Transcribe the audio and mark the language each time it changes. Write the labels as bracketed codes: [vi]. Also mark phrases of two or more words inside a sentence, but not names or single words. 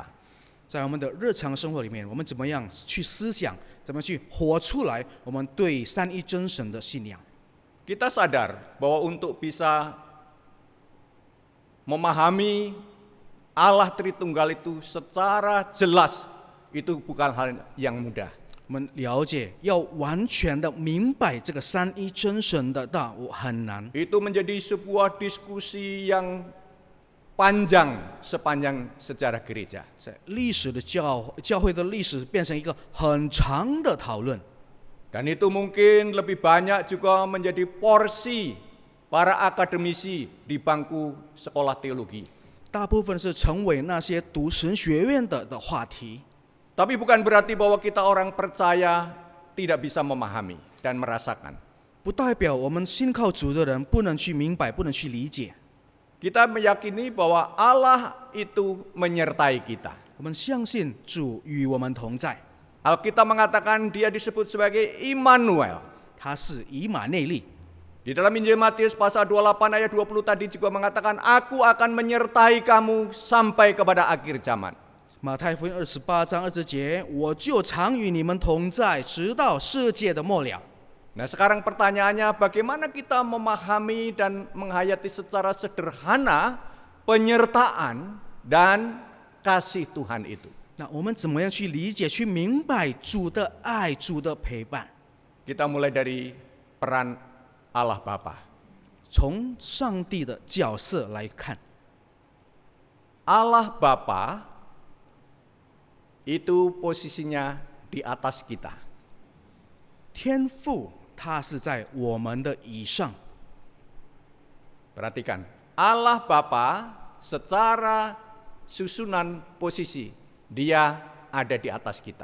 [zh] 在我们的日常生活里面，我们怎么样去思想，怎么去活出来我们对三一真神的信仰？ [id] Kita sadar bahwa untuk bisa memahami Allah Tritunggal itu secara jelas itu bukan hal yang mudah. [zh] 我们了解，要完全的明白这个三一真神的道，很难。 [id] Itu menjadi sebuah diskusi yang panjang sepanjang sejarah gereja. [zh] 在历史的教会的历史变成一个很长的讨论， [id] Dan itu mungkin lebih banyak juga menjadi porsi para akademisi di bangku sekolah teologi. [zh] 大部分是成为那些读神学院的话题。 [id] Tapi bukan berarti bahwa kita orang percaya tidak bisa memahami dan merasakan. [zh] 不代表我们信靠主的人不能去明白，不能去理解。 [id] Kita meyakini bahwa Allah itu menyertai kita. [zh] 我们相信主与我们同在， [id] Alkitab mengatakan dia disebut sebagai Immanuel. [zh] 他是以马内利。 [id] Di dalam Injil Matius pasal 28 ayat 20 tadi juga mengatakan, Aku akan menyertai kamu sampai kepada akhir zaman. [zh] 马太福音28章20节，我就常与你们同在，直到世界的末了。 [id] Nah sekarang pertanyaannya, bagaimana kita memahami dan menghayati secara sederhana penyertaan dan kasih Tuhan itu? [zh] 那我们怎么样去理解、去明白主的爱、主的陪伴？ [id] Kita mulai dari peran Allah Bapa. [zh] 从上帝的角色来看， [id] Allah Bapa itu posisinya di atas kita. [zh] 天父他是在我们的以上。 [id] Perhatikan, Allah Bapa secara susunan posisi, dia ada di atas kita.